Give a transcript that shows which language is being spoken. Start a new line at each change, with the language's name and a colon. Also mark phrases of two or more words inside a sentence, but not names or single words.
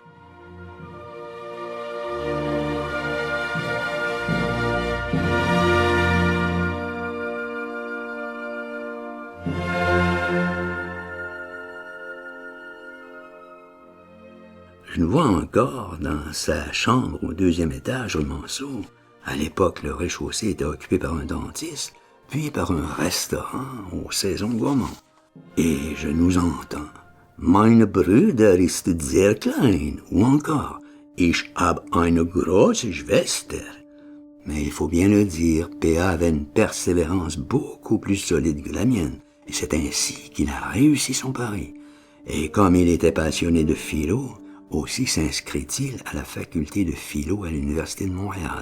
French: Je nous vois encore dans sa chambre au 2e étage au Manceau. À l'époque, le rez-de-chaussée était occupé par un dentiste, puis par un restaurant aux saisons gourmandes. Et je nous entends.
German: Meine Brüder ist sehr klein,
French: ou encore
German: Ich hab eine große Schwester.
French: Mais il faut bien le dire, P.A. avait une persévérance beaucoup plus solide que la mienne, et c'est ainsi qu'il a réussi son pari. Et comme il était passionné de philo, aussi s'inscrit-il à la faculté de philo à l'Université de Montréal.